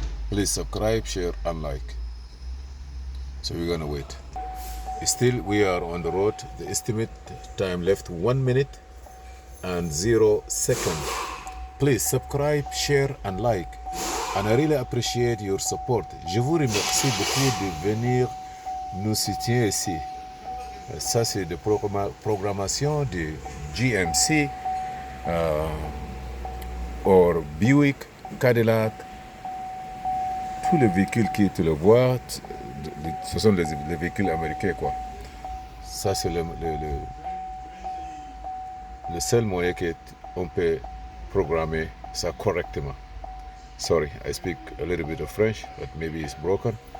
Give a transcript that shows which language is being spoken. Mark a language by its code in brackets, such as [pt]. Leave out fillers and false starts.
[en] Please subscribe, share, and like. So we're gonna wait. Still, we are on the road. The estimate time left 1 minute and 0 seconds. Please subscribe, share, and like. And I really appreciate your support. [fr] Je vous remercie beaucoup de venir nous soutenir ici. Ça, c'est de programmation de GMC or Buick, Cadillac. Tous les véhicules qui tu le vois, ce sont les véhicules américains, quoi. Ça, c'est le seul moyen qu'on peut programmer ça correctement. [en] Sorry, I speak a little bit of French, but maybe it's broken.